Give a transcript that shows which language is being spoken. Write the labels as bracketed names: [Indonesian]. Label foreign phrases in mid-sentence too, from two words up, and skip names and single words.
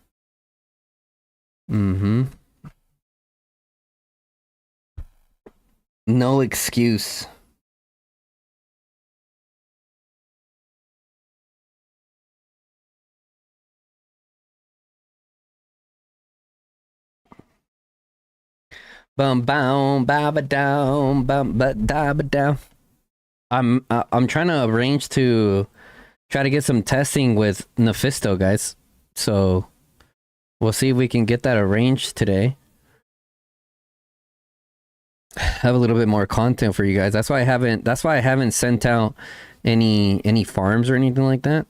[English] Mm-hmm. No excuse. Bum bum ba ba down bum ba da ba down. I'm trying to arrange to try to get some testing with Nephisto, guys. So we'll see if we can get that arranged today. Have a little bit more content for you guys. That's why I haven't sent out any farms or anything like that.